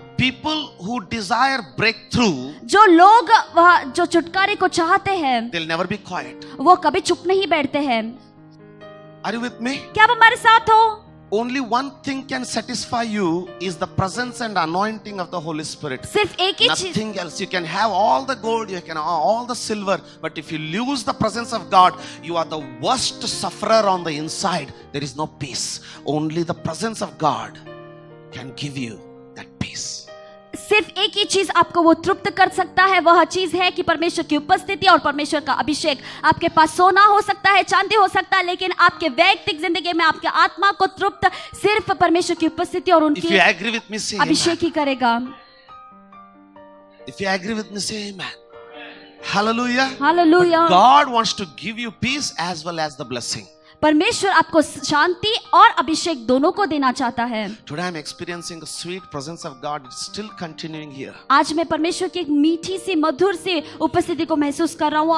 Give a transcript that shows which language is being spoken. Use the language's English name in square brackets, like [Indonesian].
[English] People who desire breakthrough, [Hindi] जो लोग जो छुटकारे को चाहते हैं, [English] they'll never be quiet. [Hindi] वो कभी चुप नहीं बैठते हैं। [English] Are you with me? [Hindi] क्या आप हमारे साथ हो? [English] Only one thing can satisfy you is the presence and anointing of the Holy Spirit. [Hindi] सिर्फ एक ही चीज, [English] Nothing else. You can have all the gold, you can have all the silver, but if you lose the presence of God, you are the worst sufferer on the inside. There is no peace. Only the presence of God can give you that peace. [Hindi] सिर्फ एक ही चीज आपको वो तृप्त कर सकता है, वह चीज है कि परमेश्वर की उपस्थिति और परमेश्वर का अभिषेक। आपके पास सोना हो सकता है, चांदी हो सकता है, लेकिन आपके वैयक्तिक जिंदगी में आपके आत्मा को तृप्त सिर्फ परमेश्वर की उपस्थिति और [English] If [Hindi] उनकी [English] you agree with me, say [Hindi] Abhishek [English] amen. [Hindi] ही करेगा। [English] If you agree with me, say amen. Hallelujah. [Hindi] Hallelujah. [English] But God wants to give you peace as well as the blessing. [Hindi] परमेश्वर आपको शांति और अभिषेक दोनों को देना चाहता है। [English] Today I'm experiencing the sweet presence of God. It's still continuing here. [Hindi] आज मैं परमेश्वर की एक मीठी सी मधुर सी उपस्थिति को महसूस कर रहा हूँ।